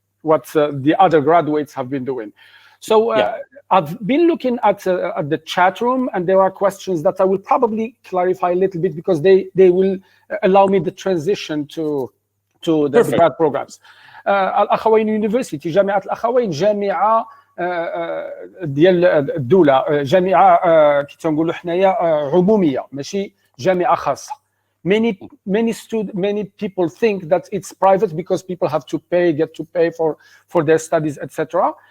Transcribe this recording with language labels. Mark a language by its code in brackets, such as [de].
[en] what the other graduates have been doing. So I've been looking at the chat room, and there are questions that I will probably clarify a little bit because they will allow me the transition to the grad programs. [ar] الأخوين University جامعة الأخوين جامعة ديال الدولة، جامعة كي تنقولوا حنايا عمومية ماشي جامعة خاصة. [en] Many people think that it's private because people have to get to pay for their studies, etc.